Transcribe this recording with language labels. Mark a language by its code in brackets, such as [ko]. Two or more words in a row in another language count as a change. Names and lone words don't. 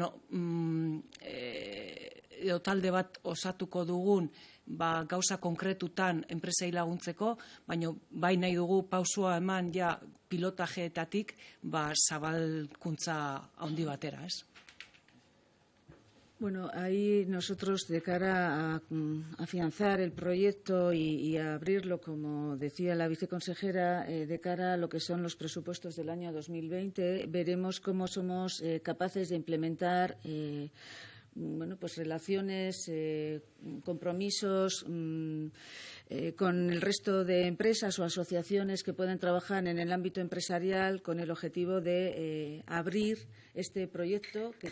[eu] talde bat osatuko dugun gauza konkretutan enpresei laguntzeko, baina bai nahi dugu pausua eman ja pilotajeetatik zabalkuntza handi batera, ez? [es] Bueno, ahí nosotros, de cara a afianzar el proyecto y a abrirlo, como decía la viceconsejera, de cara a lo que son los presupuestos del año 2020, veremos cómo somos capaces de implementar relaciones, compromisos con el resto de empresas o asociaciones que pueden trabajar en el ámbito empresarial con el objetivo de abrir este proyecto, que